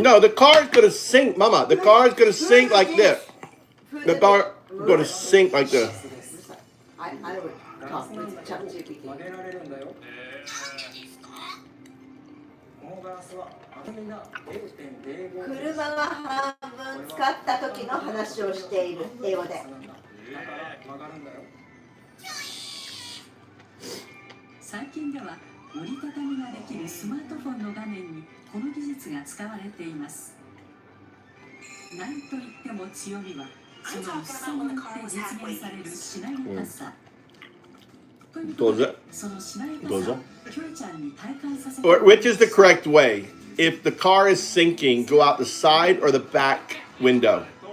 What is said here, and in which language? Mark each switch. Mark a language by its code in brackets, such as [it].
[en] No, the car is going to sink, Mama. The car is going to sink like this. The car is going to sink like this. I would talk with ChatGPT. [ja] 車が半分使った時の話をしている英語で。最近では折りたたみができるスマートフォンの画面にこの技術が使われています。なんといっても強みはその薄さによって実現されるしなやかさ。どうぞ。そのしなやかさをキョエちゃんに体感させて。 [en] Which is the correct way? If the car is sinking, go out the side or the back window.